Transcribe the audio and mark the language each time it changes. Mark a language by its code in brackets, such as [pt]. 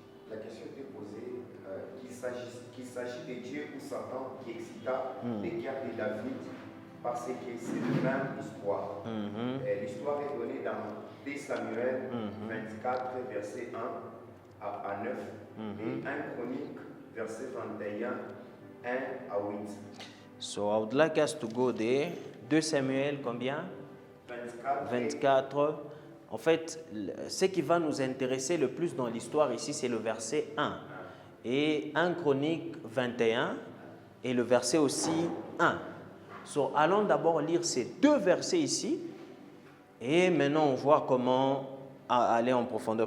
[fr] La question était posée qu'il s'agit de Dieu ou Satan qui excita les guerres de David parce que c'est la même histoire. L'histoire est donnée dans 2 Samuel 24, verset 1 à 9 et 1 Chronique, verset 21, 1 à 8. [en] So I would like us to go there. [fr] 2 Samuel combien? 24. En fait, ce qui va nous intéresser le plus dans l'histoire ici, c'est le verset 1. Et 1 Chronique 21 et le verset aussi 1. So, allons d'abord lire ces deux versets ici. Et maintenant, on voit comment aller en profondeur.